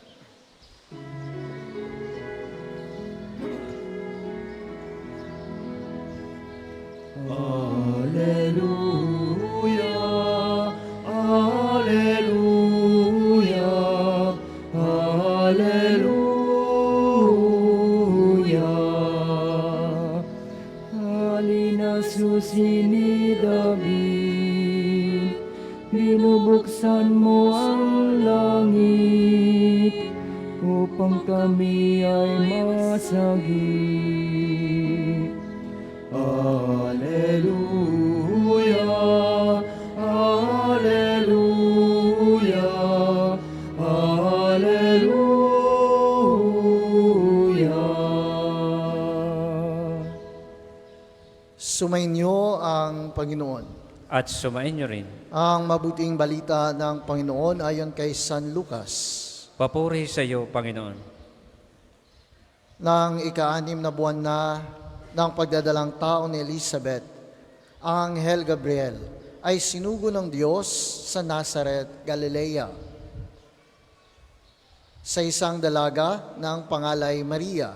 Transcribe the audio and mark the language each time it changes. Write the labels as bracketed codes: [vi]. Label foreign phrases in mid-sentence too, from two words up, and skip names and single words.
[tl] Alleluia, alleluia, alleluia. Halina susi ni David, binubuksan mo ang langit, upang kami ay masagip. Alleluia, alleluia, alleluia. Sumainyo ang Panginoon. At sumain niyo rin. Ang mabuting balita ng Panginoon ayon kay San Lucas. Papuri sa iyo, Panginoon. Nang ika-6 na buwan na ng pagdadalang tao ni Elizabeth, ang Anghel Gabriel ay sinugo ng Diyos sa Nazaret, Galilea, sa isang dalaga ng pangalay Maria.